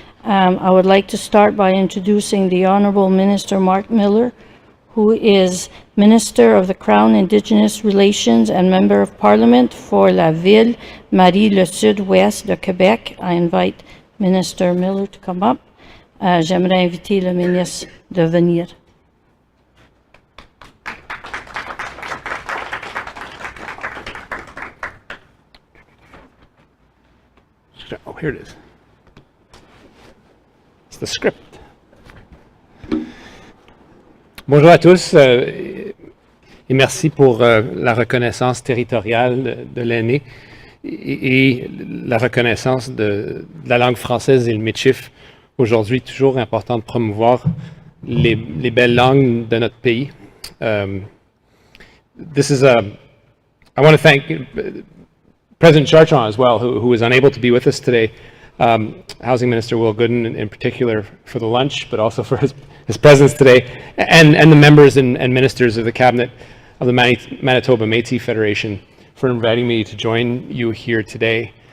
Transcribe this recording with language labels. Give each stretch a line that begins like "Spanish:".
English: I would like to start by introducing the Honorable Minister Marc Miller, who is Minister of the Crown Indigenous Relations and Member of Parliament for la Ville Marie-le-Sud-Ouest de Québec. I invite Minister Miller to come up.
French: J'aimerais inviter le ministre de venir.
English: Oh, here it is. It's the script.
French: Bonjour à tous et merci pour la reconnaissance territoriale de l'année et la reconnaissance de la langue française et le Michif. Aujourd'hui, toujours important de promouvoir les belles langues de notre pays.
English: I want to thank President Chartrand as well, who is unable to be with us today. Housing Minister Will Goodon in particular for the lunch, but also for his presence today, and the members and ministers of the Cabinet of the Manitoba Métis Federation for inviting me to join you here today.